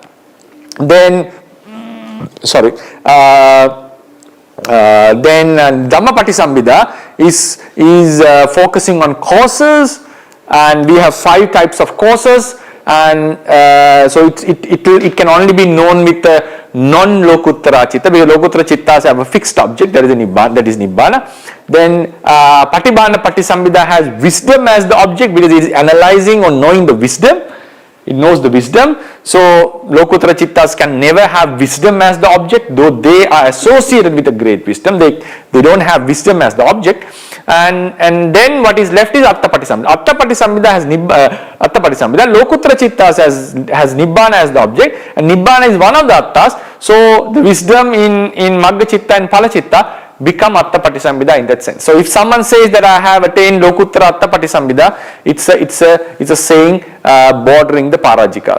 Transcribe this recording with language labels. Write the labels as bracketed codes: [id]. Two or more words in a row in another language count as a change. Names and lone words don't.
[en] Then Dhamma-patisambhidā is focusing on causes, and we have 5 types of causes, and so it can only be known with non- [pi] lokuttara chitta, [en] because [pi] lokuttara chittas [en] have a fixed object, that is nibbana. Then Patibhāna-patisambhidā has wisdom as the object, because it is analyzing or knowing the wisdom. It knows the wisdom. So [pi] lokuttara chittas [en] can never have wisdom as the object, though they are associated with a great wisdom. They don't have wisdom as the object. And then what is left is Attha-patisambhidā. Attha-patisambhidā has Attha-patisambhidā. [pi] Lokuttara chittas [en] has nibbana as the object, and nibbana is one of the attas. So the wisdom in [pi] Magga chitta [en] and [pi] Pala chitta [en] become Attha-patisambhidā in that sense. So if someone says that I have attained [pi] lokuttara Attha-patisambhidā, [en] it's a saying bordering the parajika.